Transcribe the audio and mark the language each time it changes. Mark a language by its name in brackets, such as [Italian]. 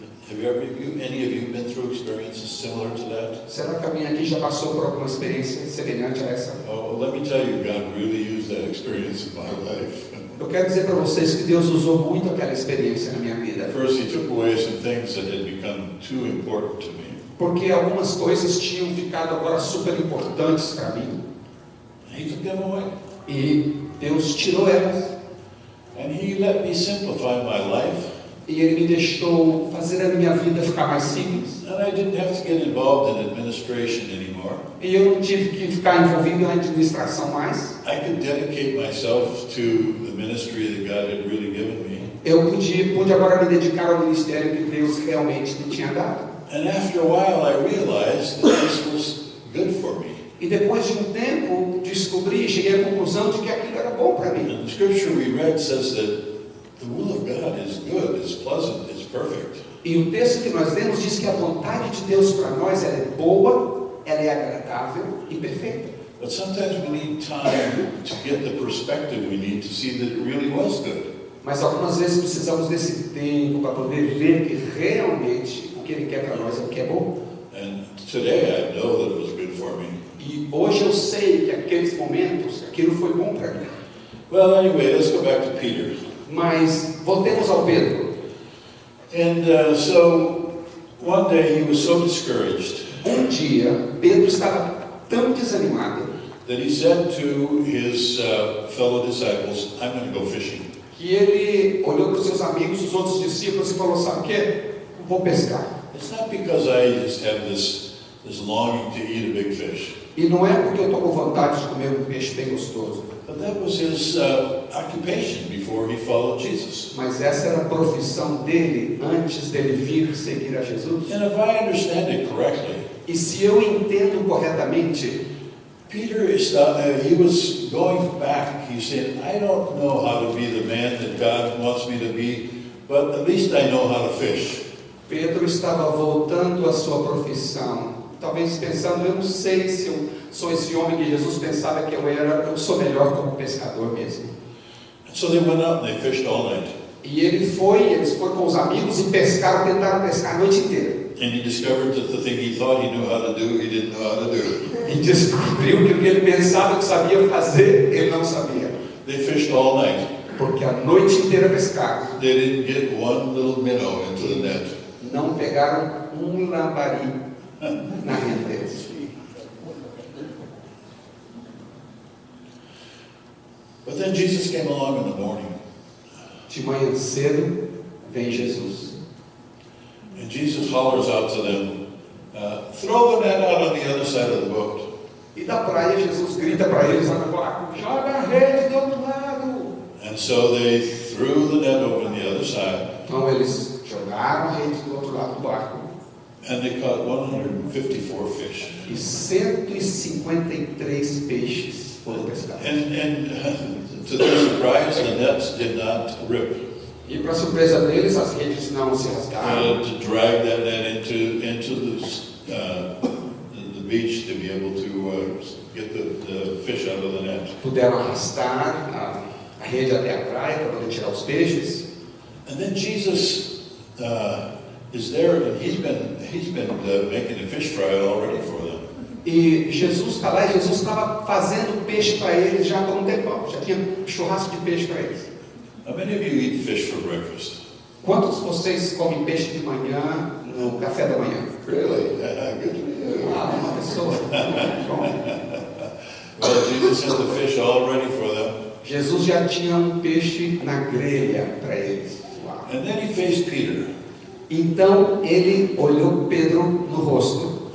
[English] Any of you been through experiences similar to that? [Portuguese] Será que alguém aqui já passou por alguma experiência semelhante a essa? [English] Oh, let me tell you, God really used that experience in my life. [Portuguese] Eu quero dizer para vocês que Deus usou muito aquela experiência na minha vida. [English] First, He took away some things that had become too important to me. [Portuguese] Porque algumas coisas tinham ficado agora super importantes para mim. [English] He took them away. [Portuguese] E Deus tirou elas. [English] And He let me simplify my life. [Portuguese] E Ele me deixou fazer a minha vida ficar mais simples. [English] And I didn't have to get involved in administration anymore. [Portuguese] E eu não tive que ficar envolvido na administração mais. [English] I could dedicate myself to the ministry that God had really given me. [Portuguese] Eu pude agora me dedicar ao ministério que Deus realmente me tinha dado. [English] And after a while I realized that this was good for me. [Portuguese] E depois de um tempo, cheguei à conclusão de que aquilo era bom para mim. [English] And the scripture we read says that the will of God is good, it's pleasant, it's perfect. [Portuguese] E o texto que nós lemos diz que a vontade de Deus para nós ela é boa, ela é agradável e perfeita. [English] But sometimes we need time to get the perspective we need to see that it really was good. [Portuguese] Mas algumas vezes precisamos desse tempo para poder ver que realmente o que Ele quer para nós é o que é bom. [English] And today I know that it was good for me. [Portuguese] E hoje eu sei que aqueles momentos, aquilo foi bom para mim. [English] Well, anyway, let's go back to Peter. [Portuguese] Mas voltemos ao Pedro. [English] And so one day he was so discouraged [Portuguese] Dia, Pedro estava tão desanimado [English] that he said to his fellow disciples, I'm going to go fishing. [Portuguese] que ele olhou para os seus amigos, os outros discípulos, e falou: sabe o quê? Vou pescar. [English] It's not because I just have this longing to eat a big fish. [Portuguese] E não é porque eu estou com vontade de comer um peixe bem gostoso. [English] But that was his occupation before he followed Jesus. [Portuguese] Mas essa era a profissão dele antes dele vir seguir a Jesus. [English] And if I understand it correctly, [Portuguese] E se eu entendo corretamente, [English] Peter he was going back. He said, I don't know how to be the man that God wants me to be, but at least I know how to fish. [Portuguese] Pedro estava voltando à sua profissão. Talvez pensando, eu não sei se eu sou esse homem que Jesus pensava que eu sou melhor como pescador mesmo. [English] And so they went out and they fished all night. [Portuguese] E eles foram com os amigos e tentaram pescar a noite inteira. [English] And he discovered that the thing he thought he knew how to do, he didn't know how to do. [Portuguese] E descobriu que o que ele pensava que sabia fazer, ele não sabia. [English] They fished all night. [Portuguese] Porque a noite inteira pescaram. [English] They didn't get one little minnow into the net. [Portuguese] Não pegaram um lambari na rede deles. [English] But then Jesus came along in the morning. [Portuguese] De manhã cedo, vem Jesus. [English] And Jesus hollers out to them, throw the net out on the other side of the boat. [Portuguese] E da praia, Jesus grita para eles lá no barco: joga a rede do outro lado. [English] And so they threw the net over on the other side. [Portuguese] Então eles jogaram a rede do outro lado do barco. [English] And they caught 154 fish. [Portuguese] E 153 peixes foram pescados. [English] And to their surprise, the nets did not rip. [Portuguese] E para surpresa deles, as redes não se rasgaram. [English] To drag that net into the beach to be able to get the fish out of the net. [Portuguese] Puderam arrastar a rede até a praia para poder tirar os peixes. [English] And then Jesus is there, and he's been making a fish fry already for them. [Portuguese] E Jesus está lá, e Jesus estava fazendo peixe para eles já por um tempão. Já tinha churrasco de peixe para eles. [English] How many of you eat fish for breakfast? [Portuguese] Quantos de vocês comem peixe de manhã no café da manhã? [English] Really? Good for you. [Portuguese] Uma pessoa. Bom, [English] Well, Jesus had the fish all ready for them. [Portuguese] Jesus já tinha um peixe na grelha para eles. Uau. [English] And then he faced Peter. [Portuguese] Então ele olhou Pedro no rosto